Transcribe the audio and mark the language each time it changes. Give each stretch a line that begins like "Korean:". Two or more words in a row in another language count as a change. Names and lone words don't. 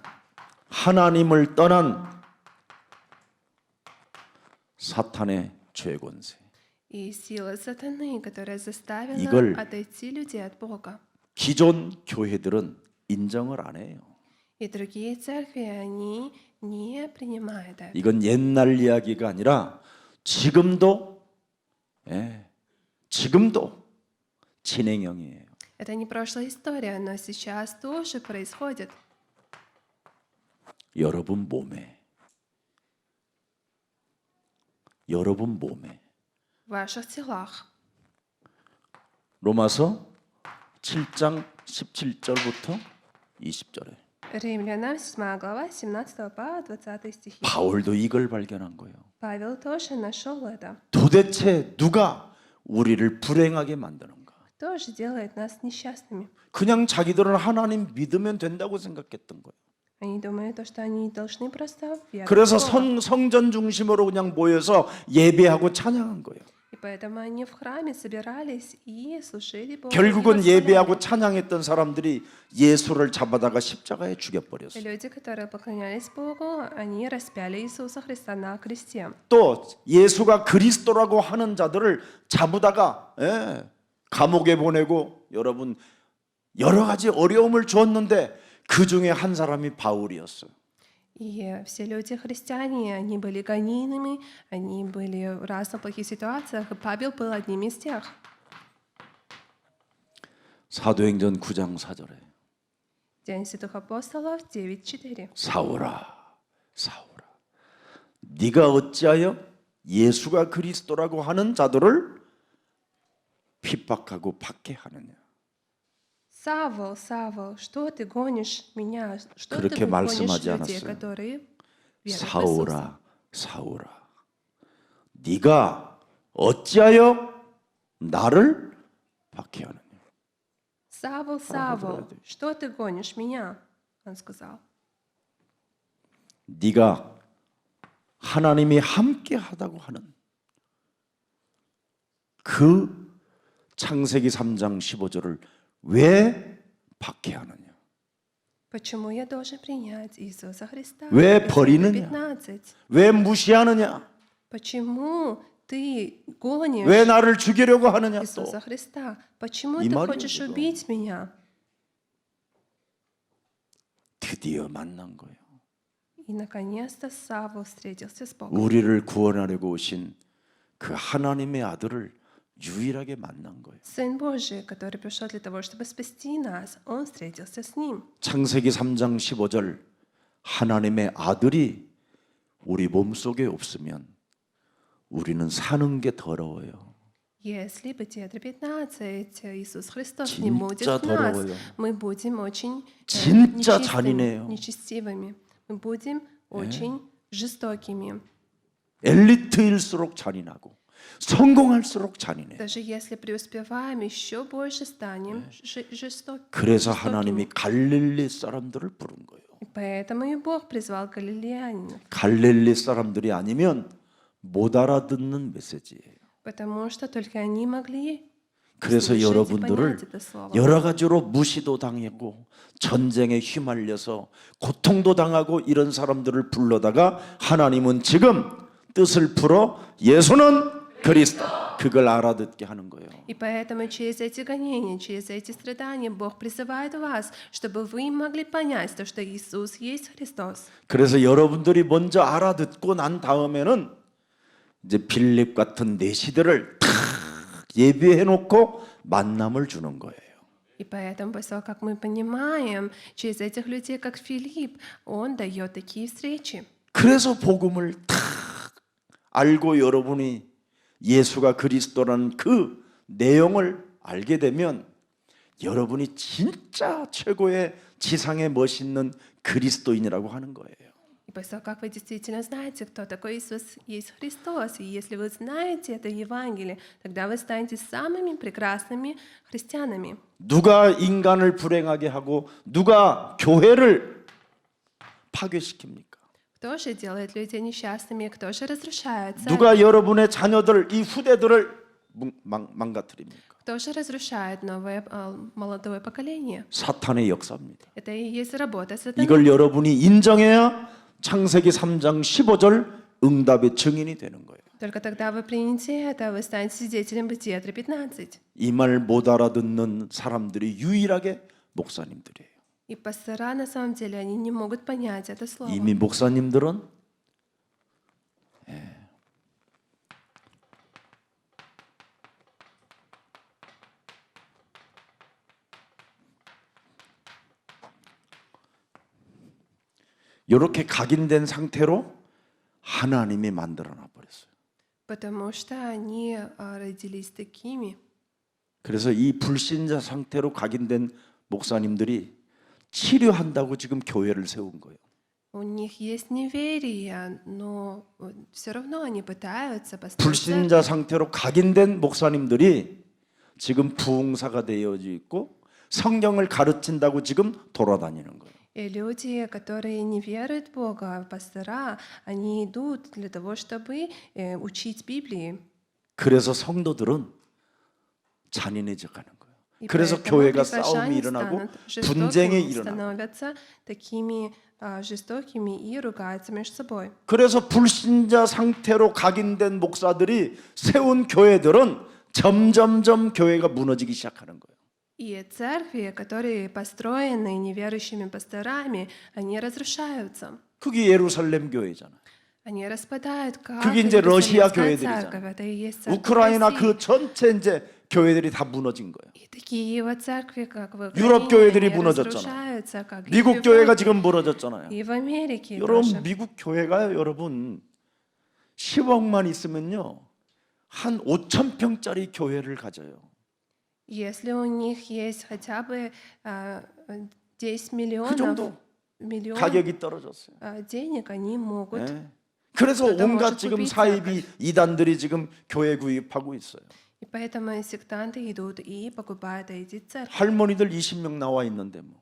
Korean: 하나님을 떠난 사탄의 죄권세.
Russian: И сила сатаны, которая заставила
Korean: 이걸
Russian: отойти людей от Бога.
Korean: 기존 교회들은 인정을 안 해요.
Russian: И другие церкви, они не принимают это.
Korean: 이건 옛날 이야기가 아니라 지금도 진행형이에요.
Russian: Это не прошлая история, но сейчас тоже происходит.
Korean: 여러분 몸에
Russian: В ваших телах.
Korean: 로마서 7장 17절부터 20절에
Russian: Римлянам 7 глава, 17 по 20 стихи.
Korean: 바울도 이걸 발견한 거예요.
Russian: Павел тоже нашел это.
Korean: 도대체 누가 우리를 불행하게 만드는가?
Russian: Кто же делает нас несчастными?
Korean: 그냥 자기들은 하나님 믿으면 된다고 생각했던 거예요.
Russian: Они думают, что они должны просто веровать
Korean: 그래서
Russian: в Бога.
Korean: 성전 중심으로 그냥 모여서 예배하고 찬양한 거예요.
Russian: И поэтому они в храме собирались и служили Богу. и
Korean: 결국은
Russian: восхваляли.
Korean: 예배하고 찬양했던 사람들이 예수를 잡아다가 십자가에
Russian: И
Korean: 죽여버렸어요.
Russian: люди, которые поклонялись Богу, они распяли Иисуса Христа на кресте.
Korean: 또 예수가 그리스도라고 하는 자들을 잡아다가 감옥에 보내고 여러분 여러 가지 어려움을 주었는데 그 중에 한 사람이 바울이었어요.
Russian: И все люди христиане, они были гонимыми, они были в разных плохих ситуациях, и Павел был одним из тех.
Korean: 사도행전 9장 4절에
Russian: День святых апостолов 9:4.
Korean: 사울아 네가 어찌하여 예수가 그리스도라고 하는 자들을 핍박하고 박해하느냐.
Russian: Савол, Савол, что ты гонишь меня? Что ты
Korean: 그렇게
Russian: гонишь
Korean: 말씀하지
Russian: людей,
Korean: 않았어요.
Russian: которые веруют в Иисуса?
Korean: 사울아, 사울아, 네가 어찌하여 나를 박해하느냐?
Russian: Савол, Савол, что ты гонишь меня? Он сказал.
Korean: 네가 하나님이 함께 하다고 하는 그 창세기 3장 15절을 왜 박해하느냐?
Russian: Почему я должен принять Иисуса Христа?
Korean: 왜
Russian: Ефесянам
Korean: 버리느냐?
Russian: 15.
Korean: 왜 무시하느냐?
Russian: Почему ты гонишь
Korean: 왜 나를 죽이려고 하느냐? 또
Russian: Иисуса Христа? Почему
Korean: 이
Russian: ты
Korean: 말이에요,
Russian: хочешь
Korean: 지금.
Russian: убить меня?
Korean: 드디어 만난 거예요.
Russian: И наконец-то Савол встретился с Богом.
Korean: 우리를 구원하려고 오신 그 하나님의 아들을 유일하게 만난 거예요.
Russian: Сын Божий, который пришел для того, чтобы спасти нас, он встретился с ним.
Korean: 창세기 3장 15절 하나님의 아들이 우리 몸속에 없으면 우리는 사는 게 더러워요.
Russian: Если Бытие 15, Иисус Христос не будет
Korean: 진짜
Russian: в нас,
Korean: 더러워요.
Russian: мы будем очень
Korean: 진짜
Russian: нечистыми,
Korean: 잔인해요.
Russian: нечестивыми. Мы будем очень жестокими.
Korean: 엘리트일수록 잔인하고 성공할수록 잔인해요.
Russian: Даже если преуспеваем, еще больше станем
Korean: 그래서
Russian: жестокими.
Korean: 하나님이 갈릴리 사람들을 부른 거예요.
Russian: И поэтому и Бог призвал галилеянинов,
Korean: 갈릴리 사람들이 아니면 못 알아듣는 메시지예요.
Russian: потому что только они могли
Korean: 그래서
Russian: слышать и
Korean: 여러분들을
Russian: понять это слово.
Korean: 여러 가지로 무시도 당하고 전쟁에 휘말려서 고통도 당하고 이런 사람들을 불러다가 하나님은 지금 뜻을 풀어 예수는 그리스도 그걸 알아듣게 하는 거예요.
Russian: И поэтому через эти гонения, через эти страдания Бог призывает вас, чтобы вы могли понять то, что Иисус есть Христос.
Korean: 그래서 여러분들이 먼저 알아듣고 난 다음에는 이제 빌립 같은 내시들을 탁 예비해 놓고 만남을 주는 거예요.
Russian: И поэтому, после того, как мы понимаем, через этих людей, как Филипп, он дает такие встречи.
Korean: 그래서 복음을 탁 알고 여러분이 예수가 그리스도라는 그 내용을 알게 되면 여러분이 진짜 최고의 지상에 멋있는 그리스도인이라고 하는 거예요.
Russian: И после того, как вы действительно знаете, кто такой Иисус есть Христос, и если вы знаете это Евангелие, тогда вы станете самыми прекрасными христианами.
Korean: 누가 인간을 불행하게 하고 누가 교회를 파괴시킵니까?
Russian: Кто же делает людей несчастными, кто же разрушает церковь?
Korean: 누가 여러분의 자녀들, 이 후대들을 망가뜨립니까?
Russian: Кто же разрушает новое молодое поколение?
Korean: 사탄의 역사입니다.
Russian: Это и есть работа сатаны.
Korean: 이걸 여러분이 인정해야 창세기 3장 15절 응답의 증인이 되는 거예요.
Russian: Только тогда вы примете это, вы станете свидетелем Бытия 3:15.
Korean: 이 말 못 알아듣는 사람들이 유일하게 목사님들이에요.
Russian: И пастора, на самом деле, они не могут понять это слово.
Korean: 이미 목사님들은 이렇게 각인된 상태로 하나님이 만들어 놔 버렸어요.
Russian: Потому что они родились такими.
Korean: 그래서 이 불신자 상태로 각인된 목사님들이 치료한다고 지금 교회를 세운 거예요.
Russian: У них есть неверие, но все равно они пытаются построить церковь.
Korean: 불신자 상태로 각인된 목사님들이 지금 부흥사가 되어져 있고 성경을 가르친다고 지금 돌아다니는 거예요.
Russian: И люди, которые не веруют в Бога, пастора, они идут для того, чтобы учить Библии.
Korean: 그래서 성도들은 잔인해져 가는 거예요.
Russian: И
Korean: 그래서
Russian: поэтому
Korean: 교회가
Russian: прихожане
Korean: 싸움이 일어나고
Russian: станут
Korean: 분쟁이
Russian: жестокими,
Korean: 일어나고
Russian: становятся такими жестокими и ругаются между собой.
Korean: 그래서 불신자 상태로 각인된 목사들이 세운 교회들은 점점점 교회가 무너지기 시작하는 거예요.
Russian: И церкви, которые построены неверующими пасторами, они разрушаются.
Korean: 그게 예루살렘 교회잖아요.
Russian: Они распадают, как
Korean: 그게 이제 러시아
Russian: Иерусалимская
Korean: 교회들이잖아요.
Russian: церковь. Это и есть церковь
Korean: 우크라이나
Russian: России.
Korean: 그 전체 이제 교회들이 다 무너진 거예요.
Russian: И такие вот церкви, как в
Korean: 유럽
Russian: Украине,
Korean: 교회들이
Russian: они
Korean: 무너졌잖아.
Russian: разрушаются, как и в
Korean: 미국 교회가
Russian: Европе,
Korean: 지금 무너졌잖아요.
Russian: и в Америке
Korean: 여러분
Russian: тоже.
Korean: 미국 교회가요, 여러분 10억만 있으면요 한 5,000평짜리 교회를 가져요.
Russian: Если у них есть хотя бы 10
Korean: 그
Russian: миллионов,
Korean: 정도 가격이 떨어졌어요.
Russian: денег, они могут.
Korean: 예. 그래서 그러다 온갖
Russian: может
Korean: 지금
Russian: купить
Korean: 사이비 이단들이 지금 교회 구입하고 있어요.
Russian: И поэтому сектанты идут и покупают эти церкви.
Korean: 할머니들 20명 나와 있는데 뭐.